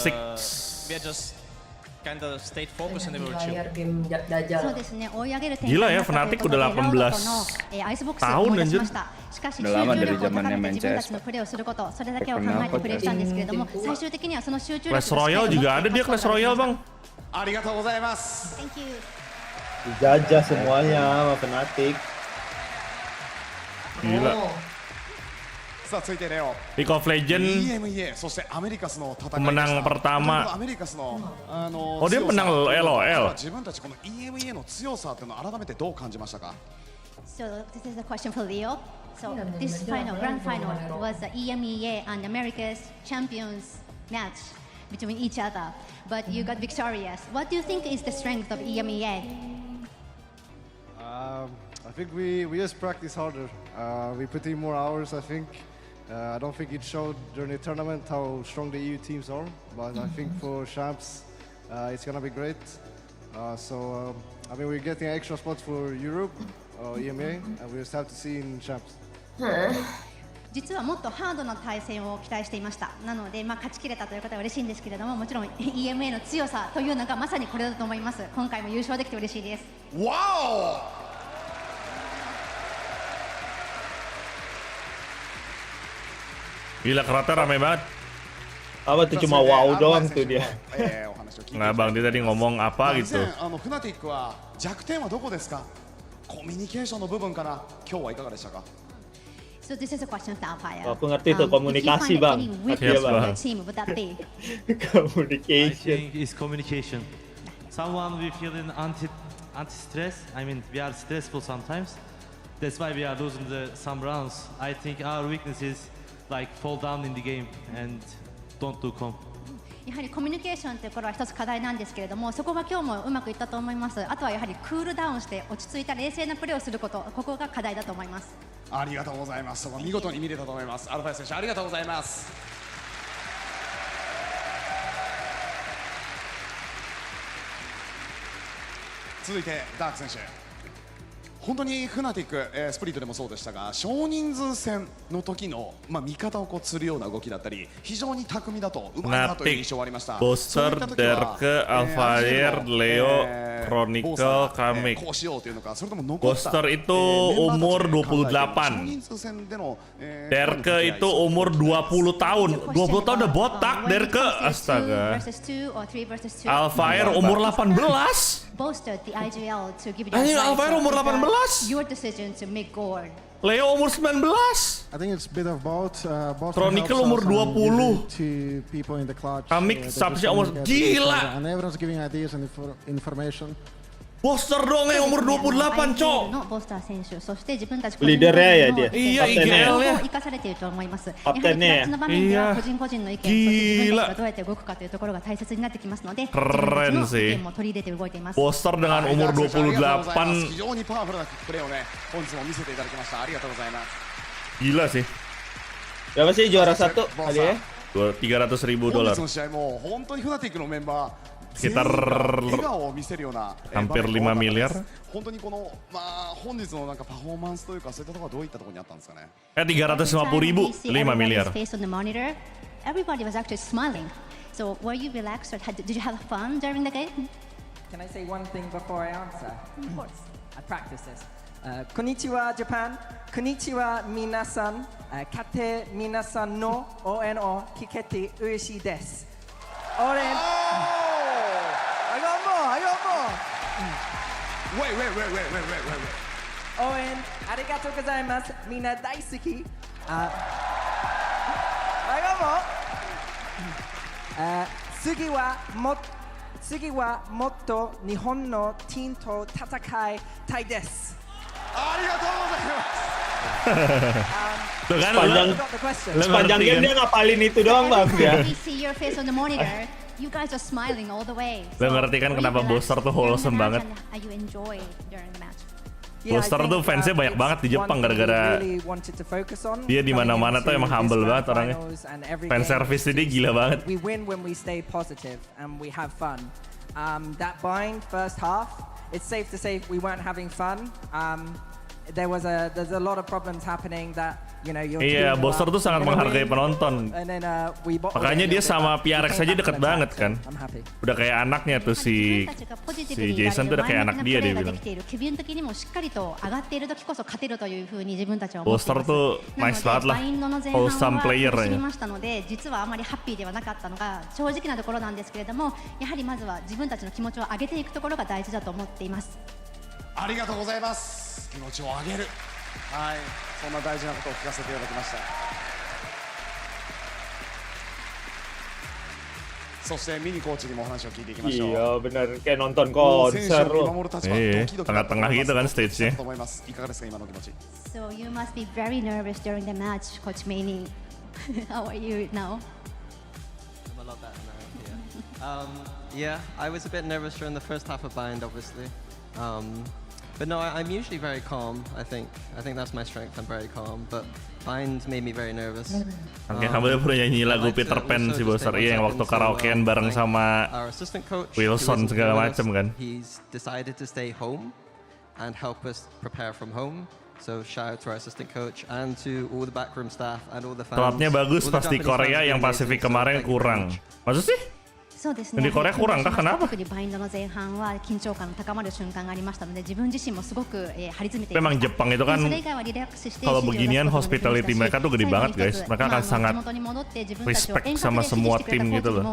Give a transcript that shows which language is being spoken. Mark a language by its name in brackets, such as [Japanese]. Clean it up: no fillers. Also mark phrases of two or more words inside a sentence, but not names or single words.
[English] We are just kind of stayed focused and we were chill. [Indonesian] Gila ya, FNATIC udah 18 tahun anjir. Udah lama dari zamannya main CS. Clash Royale juga ada dia, Clash Royale bang. [Japanese] ありがとうございます. [English] Thank you. [Indonesian] Dijajah semuanya sama FNATIC. Gila. [Japanese] さあ続いてレオ。 League of Legends EMEA そしてアメリカスの戦いでした。 [Indonesian] pemenang pertama. [Japanese] アメリカスの [Indonesian] Oh dia menang LOL. [Japanese] 自分たちこの EMEA の強さっていうのを改めてどう感じましたか？ [English] So this is a question for Leo. So this grand final was the EMEA and America's champions match between each other, but you got victorious. What do you think is the strength of EMEA? I think we just practice harder. We put in more hours, I think. I don't think it showed during the tournament how strong the EU teams are, but I think for champs, it's gonna be great. So I mean, we're getting extra spots for Europe, EMEA, and we just have to see in champs. [Japanese] 実はもっとハードな対戦を期待していました。なので、勝ちきれたということは嬉しいんですけれども、もちろん EMA の強さというのがまさにこれだと思います。今回も優勝できて嬉しいです。 [English] Wow! [Indonesian] Gila kereta rame banget. Apa tuh cuma wow doang tuh dia. Nggak bang, dia tadi ngomong apa gitu. [Japanese] FNATIC は弱点はどこですか？コミュニケーションの部分から今日はいかがでしたか？ [English] So this is a question of Toughpower. [Indonesian] Aku ngerti tuh komunikasi bang. [English] Yes, bang. Communication. I think it's communication. Someone we feel in anti-stress. I mean, we are stressful sometimes. That's why we are losing some rounds. I think our weakness is like fall down in the game and don't do comp. [Japanese] やはりコミュニケーションというところは一つ課題なんですけれども、そこが今日もうまくいったと思います。あとはやはりクールダウンして落ち着いた冷静なプレーをすること、ここが課題だと思います。ありがとうございます。そこ見事に見れたと思います。アルファ選手ありがとうございます。続いてダーク選手。本当にFNATIC、スプリットでもそうでしたが、少人数戦の時の、味方をこう釣るような動きだったり、非常に巧みだと、うまいなという印象がありました。 [Indonesian] Boster, Derke, Alfair, Leo, Chronicle, Kamik. Boster itu umur 28. Derke itu umur 20 tahun. 20 tahun udah botak, Derke. Astaga. Alfair umur 18. Anjing, Alfair umur 18. Leo umur 19. Chronicle umur 20. Kamik Sabsya umur gila. Boster dong yang umur 28, Cok. Leadernya ya dia. Iya, IGL-nya. Kaptennya. Iya. Gila. Keren sih. Boster dengan umur 28. Gila sih. Berapa sih juara satu tadi ya? $300,000. Sekitar hampir 5 miliar. Eh, 350,000, 5 miliar. [English] Everybody was actually smiling. So were you relaxed or did you have fun during the game? Can I say one thing before I answer? Of course. I practice this. [Japanese] こんにちは Japan。こんにちは皆さん. Kate minasan no ONO kikete ueshi desu. [English] Oren. I got more. Wait. Oren, [Japanese] ありがとうございます. みんな大好き. [English] I got more. [Japanese] 次はもっと日本のチームと戦いたいです. [Indonesian] Sepanjang game dia ngapalin itu doang, Bang, ya. [English] We see your face on the monitor. You guys are smiling all the way. [Indonesian] Lo ngerti kan kenapa Boster tuh wholesome banget? [English] You enjoy during the match. [Indonesian] Boster tuh fansnya banyak banget di Jepang gara-gara dia di mana-mana tuh emang humble banget orangnya. [English] Fan service [Indonesian] dia gila banget. [English] We win when we stay positive and we have fun. That bind first half, it's safe to say we weren't having fun. There's a lot of problems happening that [Indonesian] Iya, Boster tuh sangat menghargai penonton. Makanya dia sama PRX aja deket banget kan. Udah kayak anaknya tuh si Jason tuh udah kayak anak dia bilang. Boster tuh nice banget lah, [English] wholesome player [Indonesian] ya. [Japanese] 実はあまりハッピーではなかったのが正直なところなんですけれども、やはりまずは自分たちの気持ちを上げていくところが大事だと思っています。ありがとうございます。気持ちを上げる。はい、そんな大事なことを聞かせていただきました。そしてミニコーチにもお話を聞いていきましょう。 [Indonesian] Iya, bener kayak nonton konser loh. Tengah-tengah gitu kan stage-nya. [Japanese] いかがですか今の気持ち。 [English] So you must be very nervous during the match, Coach Manny. How are you now? I'm a lot better now. Yeah, I was a bit nervous during the first half of Bind, obviously. But no, I'm usually very calm. I think that's my strength. I'm very calm. But Bind made me very nervous. [Indonesian] Oke, kamu pernah nyanyi lagu Peter Pan si Boster, iya yang waktu karaokean bareng sama Wilson segala macam kan. [English] He's decided to stay home and help us prepare from home. So shout out to our assistant coach and to all the backroom staff and all the fans. [Indonesian] Telatnya bagus pas di Korea, yang Pasifik kemarin kurang. Maksud sih? [Japanese] そうですね。 [Indonesian] Di Korea kurang kah? Kenapa? [Japanese] 特にバインドの前半は緊張感高まる瞬間がありましたので、自分自身もすごく張り詰めていました。 [Indonesian] Memang Jepang itu kan kalau beginian hospitality mereka tuh gede banget guys. Mereka akan sangat respect sama semua tim gitu loh.